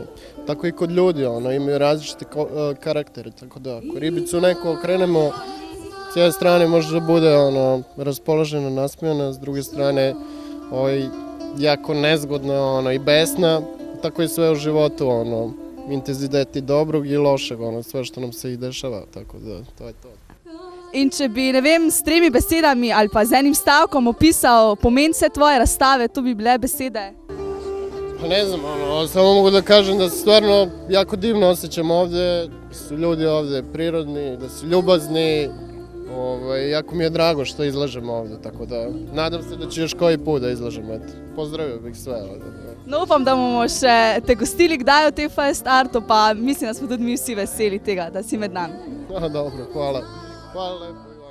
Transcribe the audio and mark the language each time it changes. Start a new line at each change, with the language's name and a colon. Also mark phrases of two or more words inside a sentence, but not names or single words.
Serbian: Tako i kod ljudi, imaju različite karaktere, tako da ako ribicu neko okrenemo, s jedne strane može da bude raspoložena, nasmijana, s druge strane jako nezgodna i besna, tako i sve u životu, intenziteti dobrog i lošeg, sve što nam se i dešava, tako da to je to.
Slovenian: In če bi, ne vem, s 3 besedami ali pa z enim stavkom opisal pomen vse tvoje razstave, to bi bile besede?
Serbian: Pa ne znam, samo mogu da kažem da se stvarno jako divno osjećam ovde, da su ljudi ovde prirodni, da su ljubazni, jako mi je drago što izlažem ovde, tako da nadam se da ću još koji put da izlažem, eto, pozdravio bih sve ovde.
Slovenian: No, upam, da bomo še te gostili kdaj v tej Fest Artu, pa mislim, da smo tudi mi vsi veseli tega, da si med nami. Dobro, hvala. Hvala lepo.